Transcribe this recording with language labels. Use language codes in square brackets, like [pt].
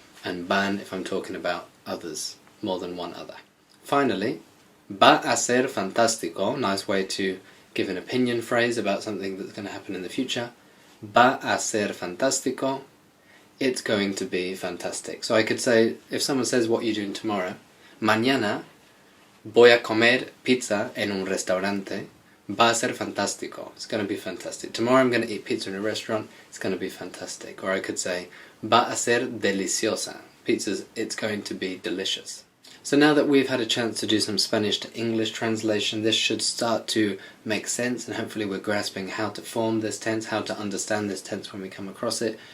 [en] And van, if I'm talking about others, more than one other. Finally, va a ser fantástico, nice way to give an opinion phrase about something that's going to happen in the future. Va a ser fantástico. It's going to be fantastic. So I could say, if someone says, what are you doing tomorrow? [es] Mañana voy a comer pizza en un restaurante. Va a ser fantástico. [en] It's going to be fantastic. Tomorrow I'm going to eat pizza in a restaurant. It's going to be fantastic. Or I could say, va a ser deliciosa. Pizza's, it's going to be delicious. So now that we've had a chance to do some Spanish to English translation, this should start to make sense, and hopefully we're grasping how to form this tense, how to understand this tense when we come across it.